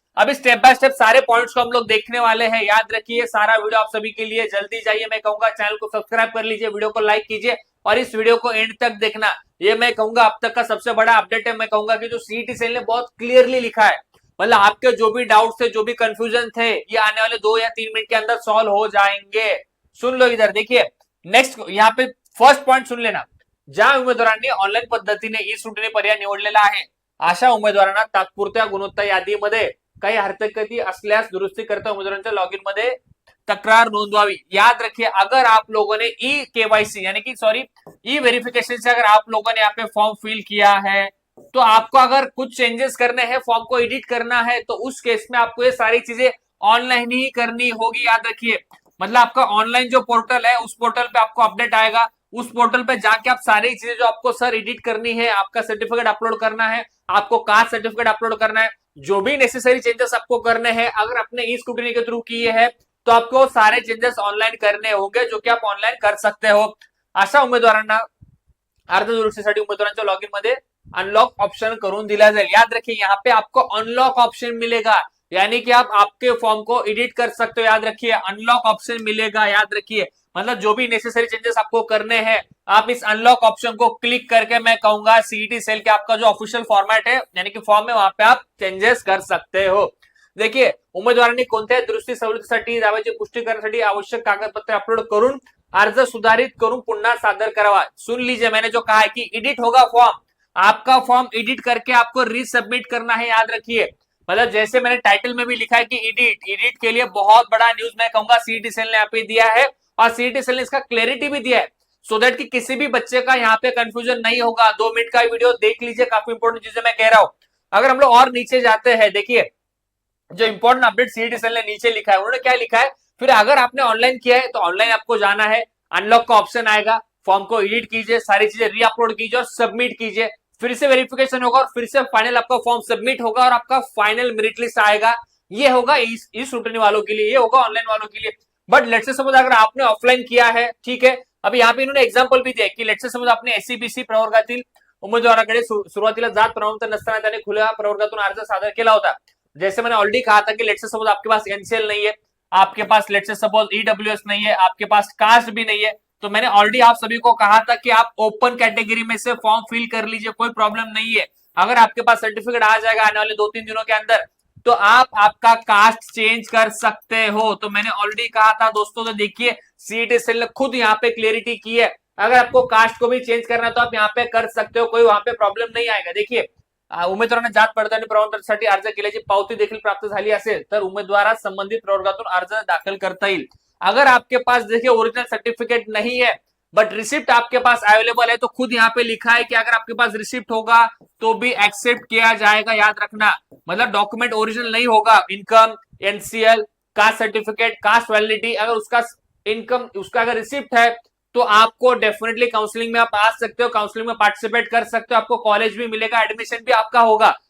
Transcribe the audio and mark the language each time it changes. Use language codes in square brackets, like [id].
[hi] अभी step by step सारे points को हम लोग देखने वाले हैं। याद रखिए सारा वीडियो आप सभी के लिए, जल्दी जाइए, मैं कहूंगा चैनल को सब्सक्राइब कर लीजिए, वीडियो को लाइक कीजिए और इस वीडियो को एंड तक देखना। ये मैं कहूंगा अब तक का सबसे बड़ा अपडेट है। मैं कहूंगा कि जो सीईटी सेल ने बहुत क्लियरली लिखा है, मतलब आपके जो भी डाउट थे, जो भी कंफ्यूजन थे, ये आने वाले 2 या 3 मिनट के अंदर सॉल्व हो जाएंगे। सुन लो इधर, देखिए नेक्स्ट यहाँ पे फर्स्ट पॉइंट सुन लेना। [mr] ज्या उमेदवारांनी ऑनलाईन पद्धतीने ई सुटणे पर्याय निवडलेला आहे, अशा उमेदवारांना तात्पुरत्या गुणवत्ता यादीमध्ये काही हरकती असल्यास दुरुस्ती करता उमेदवारांच्या लॉगिन मध्ये तक्रार नोंदवावी। [hi] याद रखिए अगर आप लोगों ने ई केवाईसी यानी कि सॉरी ई वेरिफिकेशन से अगर आप लोगों ने यहाँ पे फॉर्म फिल किया है, तो आपको अगर कुछ चेंजेस करने हैं, फॉर्म को एडिट करना है, तो उस केस में आपको ये सारी चीजें ऑनलाइन ही करनी होगी। याद रखिए मतलब आपका ऑनलाइन जो पोर्टल है, उस पोर्टल पे आपको अपडेट आएगा, उस पोर्टल पे जाके आप सारी चीजें जो आपको सर एडिट करनी है, आपका सर्टिफिकेट अपलोड करना है, आपको कास्ट सर्टिफिकेट अपलोड करना है, जो भी नेसेसरी चेंजेस आपको करने हैं, अगर आपने ई स्क्रूटनी के थ्रू किए हैं तो आपको सारे चेंजेस ऑनलाइन करने होंगे, जो कि आप ऑनलाइन कर सकते हो। [mr] अशा उमेदवारांना अर्ज दुरुस्तीसाठी उमेदवारांच्या लॉगिन मध्ये अनलॉक ऑप्शन करून दिला जाएगा। [hi] याद रखिए यहाँ पे आपको अनलॉक ऑप्शन मिलेगा, यानी कि आप आपके फॉर्म को एडिट कर सकते हो। याद रखिए अनलॉक ऑप्शन मिलेगा। याद रखिए मतलब जो भी नेसेसरी चेंजेस आपको करने हैं, आप इस अनलॉक ऑप्शन को क्लिक करके, मैं कहूंगा सीईटी सेल के आपका जो ऑफिशियल फॉर्मेट है यानी कि फॉर्म है, वहां पे आप चेंजेस कर सकते हो। [mr] देखिए उमेदवारांनी कोणत्याही दुरुस्ती सवलतीसाठी दाव्याची पुष्टी करण्यासाठी आवश्यक कागदपत्र अपलोड करून अर्ज सुधारित करून पुन्हा सादर करावा। [hi] सुन लीजिए मैंने जो कहा है कि एडिट होगा फॉर्म, आपका फॉर्म एडिट करके आपको रीसबमिट करना है। याद रखिए मतलब जैसे मैंने टाइटल में भी लिखा है कि एडिट के लिए बहुत बड़ा न्यूज मैं कहूंगा सीईटी सेल ने यहाँ पे दिया है, और सीईटी सेल ने इसका क्लैरिटी भी दिया है, सो दैट कि किसी भी बच्चे का यहाँ पे कंफ्यूजन नहीं होगा। 2 मिनट का वीडियो देख लीजिए, काफी इंपॉर्टेंट चीजें मैं कह रहा हूं। अगर हम लोग और नीचे जाते हैं, देखिए जो इंपॉर्टेंट अपडेट सीईटी सेल ने नीचे लिखा है, उन्होंने क्या लिखा है, फिर अगर आपने ऑनलाइन किया है तो ऑनलाइन आपको जाना है, अनलॉक का ऑप्शन आएगा, फॉर्म को एडिट कीजिए, सारी चीजें री अपलोड कीजिए और सबमिट कीजिए, फिर से वेरिफिकेशन होगा और फिर से फाइनल आपका फॉर्म सबमिट होगा और आपका फाइनल मेरिट लिस्ट आएगा। ये होगा इस स्टूडेंट वालों के लिए, ये होगा ऑनलाइन वालों के लिए। बट लेट्स से सपोज अगर आपने ऑफलाइन किया है, ठीक है, अभी यहाँ पे इन्होंने एग्जांपल भी दिया कि लेट्स से सपोज आपने [mr] एससीबीसी प्रवर्गातील उमेदवाराकडे सुरुवातीला जात प्रमाणपत्र नसताना त्याने खुल्या प्रवर्गातून अर्ज सादर केला होता. [hi] जैसे मैंने ऑलरेडी कहा था कि लेट्स से सपोज आपके पास एनसीएल नहीं है, आपके पास लेट्स से सपोज ईडब्ल्यूएस नहीं है, आपके पास कास्ट भी नहीं है, तो मैंने ऑलरेडी आप सभी को कहा था कि आप ओपन कैटेगरी में से फॉर्म फिल कर लीजिए, कोई प्रॉब्लम नहीं है. अगर आपके पास सर्टिफिकेट आ जाएगा आने वाले 2-3 दिनों के अंदर, तो आप आपका कास्ट चेंज कर सकते हो. तो मैंने ऑलरेडी कहा था दोस्तों. तो देखिए सीईटी सेल ने खुद यहाँ पे क्लियरिटी की है. अगर आपको कास्ट को भी चेंज करना है तो आप यहाँ पे कर सकते हो, कोई वहां पे प्रॉब्लेम नहीं आएगा. [mr] देखिए उमेदवाराने जात पडताळणी प्रमाणपत्रासाठी अर्ज केल्याची पावती देखील प्राप्त झाली असेल तर उमेदवारास संबंधित प्रवर्गातून अर्ज दाखल करता येईल. [hi] अगर आपके पास देखिए ओरिजिनल सर्टिफिकेट नहीं है बट रिसिप्ट आपके पास अवेलेबल है, तो खुद यहाँ पे लिखा है कि अगर आपके पास रिसिप्ट होगा तो भी एक्सेप्ट किया जाएगा. याद रखना, मतलब डॉक्यूमेंट ओरिजिनल नहीं होगा, income, NCL, caste certificate, cast validity, अगर उसका इनकम उसका अगर रिसिप्ट है तो आपको डेफिनेटली काउंसलिंग में आप आ सकते हो, काउंसलिंग में पार्टिसिपेट कर सकते हो, आपको कॉलेज भी मिलेगा, एडमिशन भी आपका होगा.